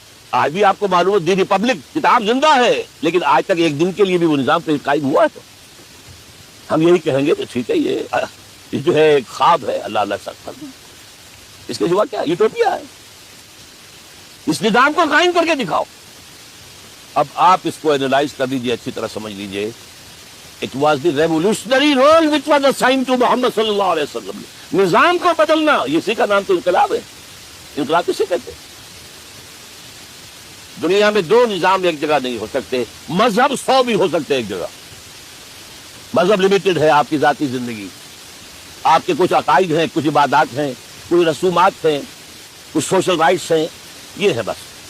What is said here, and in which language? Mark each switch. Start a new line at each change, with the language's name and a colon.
Urdu: آج بھی آپ کو معلوم ہے دی ریپبلک کتاب زندہ ہے، لیکن آج تک ایک دن کے لیے بھی وہ نظام پہ قائم ہوا ہے. تو ہم یہی کہیں گے کہ ٹھیک ہے یہ جو ہے ایک خواب ہے، اللہ اللہ سخت. اس کے سوا کیا یوٹوپیا ہے. اس نظام کو قائم کر کے دکھاؤ. اب آپ اس کو اینالائز کر لیجئے، اچھی طرح سمجھ لیجئے.
English: It was the revolutionary role which was assigned to Muhammad صلی اللہ علیہ وسلم.
Urdu: نظام کو بدلنا، اسی کا نام تو انقلاب ہے. انقلاب کسے کہتے ہیں؟ دنیا میں 2 نظام ایک جگہ نہیں ہو سکتے. مذہب 100 بھی ہو سکتے ایک جگہ. مذہب لمیٹڈ ہے، آپ کی ذاتی زندگی، آپ کے کچھ عقائد ہیں، کچھ عبادات ہیں، کچھ رسومات ہیں، کچھ سوشل رائٹس ہیں، یہ ہے بس.